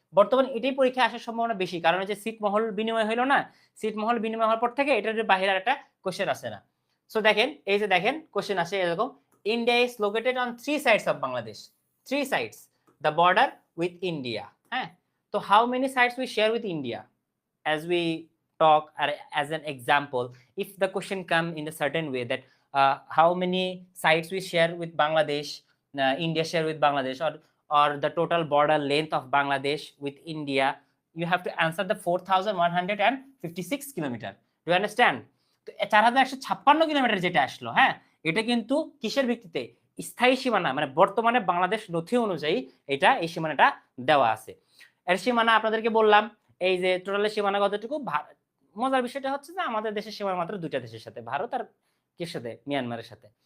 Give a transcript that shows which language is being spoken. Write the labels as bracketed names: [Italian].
[Bangla] বর্তমানে এটাই পরীক্ষা আসার সম্ভাবনা বেশি, কারণ যে সিট মহল বিনিময় হলো না, সিট মহল বিনিময় হওয়ার পর থেকে এটার বাইরে একটা কোশ্চেন আসে না। সো দেখেন এই যে দেখেন কোশ্চেন আসে এরকম, [English] India is located on 3 sides of Bangladesh. 3 sides the border with India. হ্যাঁ, তো how many sides we share with India? as we talk or as an example, if the question come in a certain way that how many sites we share with Bangladesh, India share with Bangladesh, or the total border length of Bangladesh with India, you have to answer the 4156 kilometer. Do you understand? [Bangla] তো 4156 kilometre যেটা আসলো, হ্যাঁ, এটা কিন্তু কিসের ভিত্তিতে? স্থায়ী সীমানা, মানে বর্তমানে বাংলাদেশ নথি অনুযায়ী এটা এই সীমানাটা দেওয়া আছে। এর সীমানা আপনাদেরকে বললাম, এই যে টোটালের সীমানা কতটুকু। মজার বিষয়টা হচ্ছে যে আমাদের দেশের সীমানা মাত্র 2টা দেশের সাথে, ভারত আর কির সাথে, মিয়ানমারের সাথে।